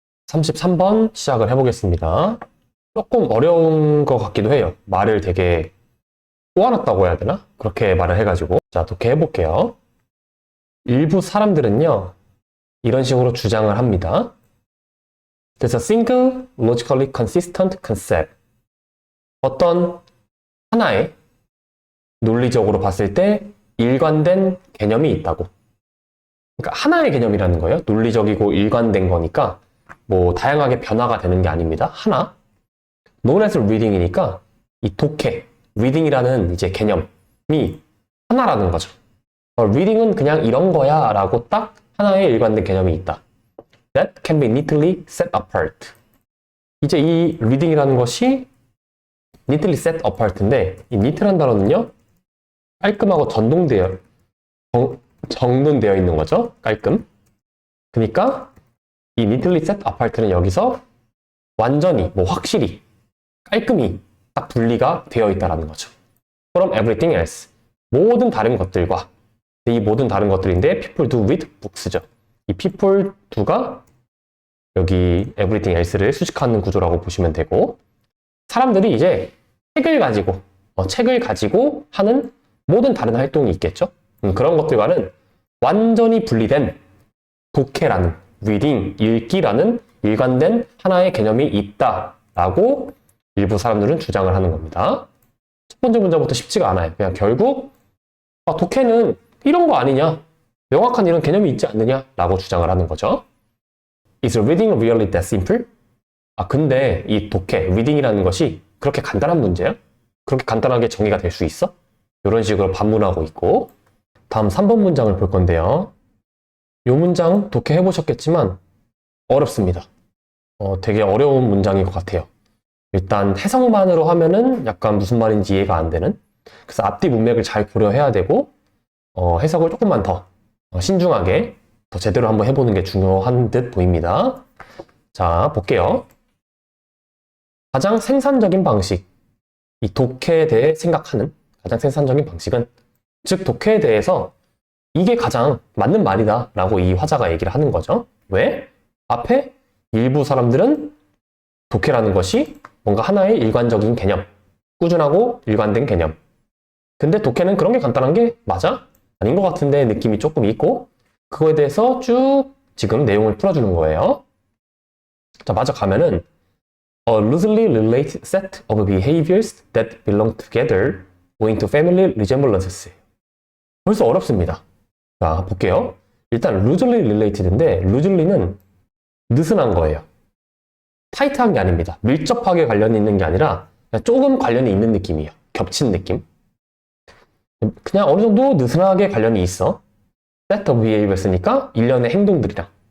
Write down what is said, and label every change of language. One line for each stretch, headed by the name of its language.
Korean: 33번 시작을 해보겠습니다. 조금 어려운 것 같기도 해요. 말을 되게 꼬아놨다고 해야 되나? 그렇게 말을 해가지고. 자, 독해 해볼게요. 일부 사람들은요, 이런 식으로 주장을 합니다.
English: There's a single logically consistent concept.
Korean: 어떤 하나의 논리적으로 봤을 때 일관된 개념이 있다고. 그러니까 하나의 개념이라는 거예요. 논리적이고 일관된 거니까 뭐 다양하게 변화가 되는 게 아닙니다. 하나.
English: known as reading
Korean: 이니까 이 독해, reading이라는 이제 개념이 하나라는 거죠. reading은 그냥 이런 거야 라고 딱 하나의 일관된 개념이 있다.
English: That can be neatly set apart.
Korean: 이제 이 reading이라는 것이
English: neatly set apart
Korean: 인데 이 neat라는 단어는요 깔끔하고 정돈되어 있는 거죠. 깔끔. 그러니까 이
English: neatly set apart
Korean: 는 여기서 완전히 뭐 확실히 깔끔히 딱 분리가 되어 있다라는 거죠.
English: From everything else.
Korean: 모든 다른 것들과 이 모든 다른 것들인데
English: people do with books
Korean: 죠. 이
English: people do
Korean: 가 여기
English: everything else
Korean: 를 수식하는 구조라고 보시면 되고 사람들이 이제 책을 가지고 하는 모든 다른 활동이 있겠죠. 그런 것들과는 완전히 분리된 독해라는 reading, 읽기라는 일관된 하나의 개념이 있다라고 일부 사람들은 주장을 하는 겁니다. 첫 번째 문제부터 쉽지가 않아요. 그냥 결국 독해는 이런 거 아니냐? 명확한 이런 개념이 있지 않느냐? 라고 주장을 하는 거죠.
English: Is reading really that simple?
Korean: 근데 이 독해, reading이라는 것이 그렇게 간단한 문제야? 그렇게 간단하게 정의가 될 수 있어? 이런 식으로 반문하고 있고 다음 3번 문장을 볼 건데요. 이 문장 독해 해보셨겠지만 어렵습니다. 되게 어려운 문장인 것 같아요. 일단 해석만으로 하면은 약간 무슨 말인지 이해가 안 되는 그래서 앞뒤 문맥을 잘 고려해야 되고 해석을 조금만 더 신중하게 더 제대로 한번 해보는 게 중요한 듯 보입니다. 자, 볼게요. 가장 생산적인 방식, 이 독해에 대해 생각하는 가장 생산적인 방식은 즉 독해에 대해서 이게 가장 맞는 말이다 라고 이 화자가 얘기를 하는 거죠. 왜? 앞에 일부 사람들은 독해라는 것이 뭔가 하나의 일관적인 개념, 꾸준하고 일관된 개념. 근데 독해는 그런 게 간단한 게 맞아? 아닌 것 같은데 느낌이 조금 있고 그거에 대해서 쭉 지금 내용을 풀어주는 거예요. 자, 맞아 가면은
English: A loosely related set of behaviors that belong together owing to family resemblances.
Korean: 벌써 어렵습니다. 자, 볼게요. 일단
English: loosely related
Korean: 인데 loosely는 느슨한 거예요. 타이트한 게 아닙니다. 밀접하게 관련이 있는 게 아니라 그냥 조금 관련이 있는 느낌이에요. 겹친 느낌. 그냥 어느 정도 느슨하게 관련이 있어.
English: set of behaviors
Korean: 니까 일련의 행동들이랑.